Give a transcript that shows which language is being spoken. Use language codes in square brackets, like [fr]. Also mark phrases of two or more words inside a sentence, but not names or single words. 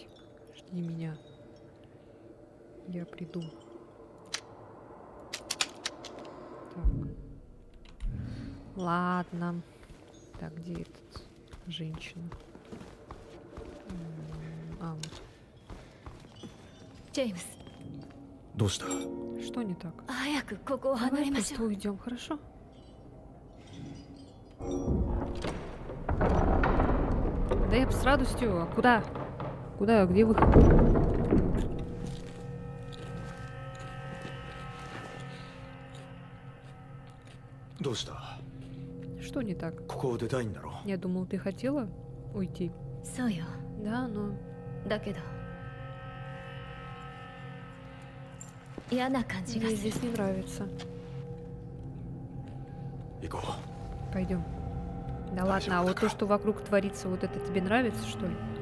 [ru] Жди меня. Я приду. Так. Ладно. Так, где этот женщина? Вот. [ja] ジェームス、どうした？ [ru] Что не так? [ja] 早くここを離 [ru] Давай [ja] れましょ [ru] просто [ja] う。 [ru] уйдем, хорошо? Да я бы с радостью. А куда? Куда? Где выход? Что не так? [ja] ここを出たいんだろ？ [ru] Я думал, ты хотела уйти. [ja] そうよ。 [ru] Да, но [ja] だけど嫌な感じが [ru] мне [ja] する。 [ru] здесь не нравится. [ja] 行こ [ru] Пойдем. Да ладно, а вот то, что вокруг творится, вот это тебе нравится, что ли?